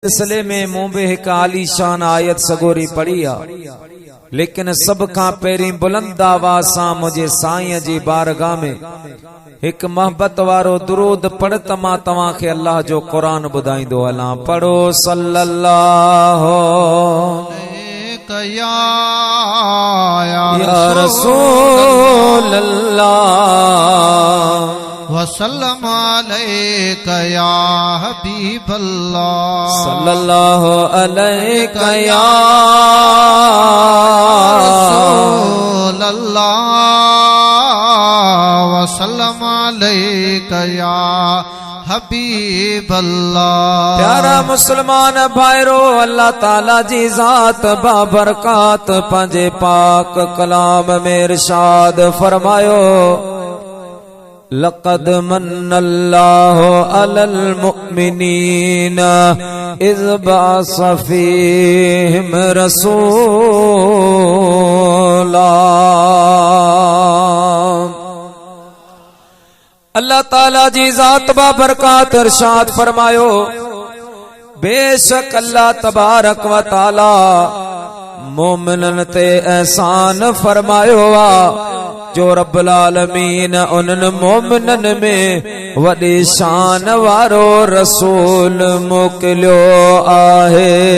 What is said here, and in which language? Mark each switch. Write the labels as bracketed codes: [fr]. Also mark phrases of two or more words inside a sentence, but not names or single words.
[sd] सिलसिले में मुंबे एक आलीशान आयत सगोरी पढ़ी आ, लेकिन सब का पहिरीं बुलंद आवाज़ सां मुझे साईं जी बारगाह में एक मोहब्बत वारो दुरूद पढ़ त मां तव्हां खे अल्लाह जो कुरान ॿुधाईंदो हलां। पढ़ो सल्लल्लाहु [ar] या رسول الله وسلم عليك يا حبيب الله صلى الله عليك يا رسول الله وسلم عليك يا حبيب الله. [sd] प्यारा मुसलमान भाईरो, अल्लाह ताला जी जात बाबरकात पंजे पाक कलाम में इरशाद फरमायो, [ar] لقد منّ الله على المؤمنين إذ بعث فيهم رسولا. [sd] अल्लाह ताला जी जात बाबरकात इरशाद फरमायो, बेशक [ar] الله تبارك وتعالى [sd] मोमिनन ते एहसान फरमायो आ, जो [ar] رب العالمين [sd] उन्हनि मोमिनन में वॾी शान वारो रसूल मोकिलियो आहे।